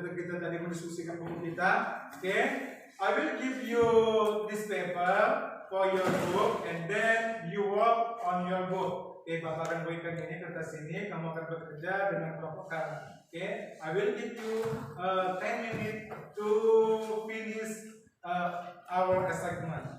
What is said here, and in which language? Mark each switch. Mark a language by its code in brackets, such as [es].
[id] Udah kita tadi mendiskusikan buku kita. [en] Okay, I will give you this paper for your book, and then you work on your book. [id] Okay, Bapak akan berikan ini kertas ini, kamu akan bekerja dengan kelompok kamu. [en] Okay, I will give you 10 minutes to finish our assignment.